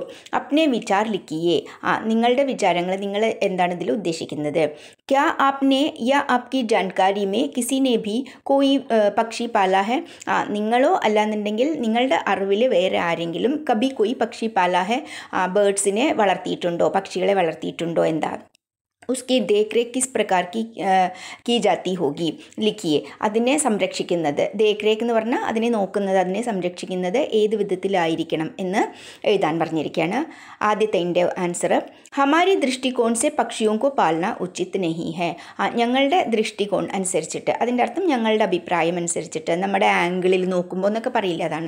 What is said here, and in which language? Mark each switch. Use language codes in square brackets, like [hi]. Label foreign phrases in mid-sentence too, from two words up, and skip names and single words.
[hi] अपने विचार लिखिए, [ml] നിങ്ങളുടെ വിചാരങ്ങൾ, നിങ്ങൾ എന്താണ് ഇതിൽ ഉദ്ദേശിക്കുന്നത്. [hi] क्या आपने या आपकी जानकारी में किसी ने भी कोई पक्षी पाला है, [ml] നിങ്ങളോ അല്ലാന്നുണ്ടെങ്കിൽ നിങ്ങളുടെ അറിവിൽ വേറെ ആരെങ്കിലും [hi] कभी कोई पक्षी पाला है, [ml] ബേർഡ്സിനെ വളർത്തിയിട്ടുണ്ടോ, പക്ഷികളെ വളർത്തിയിട്ടുണ്ടോ, എന്താ. [hi] उसकी देख रेख किस प्रकार की जाती होगी लिखिए. [ml] അതിനെ സംരക്ഷിക്കുന്നത്, [hi] देख रेख [ml] എന്ന് പറഞ്ഞാൽ അതിനെ നോക്കുന്നത്, അതിനെ സംരക്ഷിക്കുന്നത് ഏത് വിധത്തിലായിരിക്കണം എന്ന് എഴുതാൻ പറഞ്ഞിരിക്കുകയാണ്. ആദ്യത്തെ എൻ്റെ ആൻസർ, [hi] हमारी दृष्टिकोण से पक्षियों को पालना उचित नहीं है, [ml] ഞങ്ങളുടെ ദൃഷ്ടികോൺ അനുസരിച്ചിട്ട്, അതിൻ്റെ അർത്ഥം ഞങ്ങളുടെ അഭിപ്രായം അനുസരിച്ചിട്ട്, നമ്മുടെ ആംഗിളിൽ നോക്കുമ്പോൾ എന്നൊക്കെ പറയില്ല, അതാണ്.